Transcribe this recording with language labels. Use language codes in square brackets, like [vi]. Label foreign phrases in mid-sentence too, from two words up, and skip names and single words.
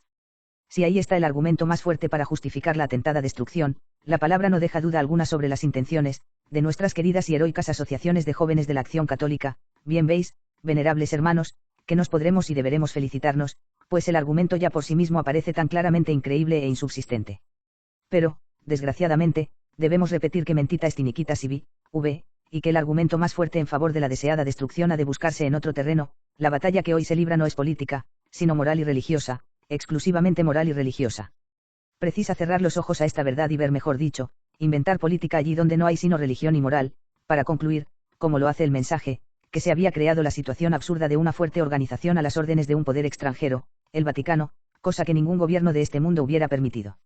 [es] Si ahí está el argumento más fuerte para justificar la atentada destrucción, la palabra no deja duda alguna sobre las intenciones de nuestras queridas y heroicas asociaciones de jóvenes de la acción católica. Bien veis, venerables hermanos, que nos podremos y deberemos felicitarnos, pues el argumento ya por sí mismo aparece tan claramente increíble e insubsistente. Pero, desgraciadamente, debemos repetir que [la] mentita est iniquita sibi, [es] y que el argumento más fuerte en favor de la deseada destrucción ha de buscarse en otro terreno. La batalla que hoy se libra no es política, sino moral y religiosa, exclusivamente moral y religiosa. Precisa cerrar los ojos a esta verdad y ver, mejor dicho, inventar política allí donde no hay sino religión y moral, para concluir, como lo hace el mensaje, que se había creado la situación absurda de una fuerte organización a las órdenes de un poder extranjero, el Vaticano, cosa que ningún gobierno de este mundo hubiera permitido.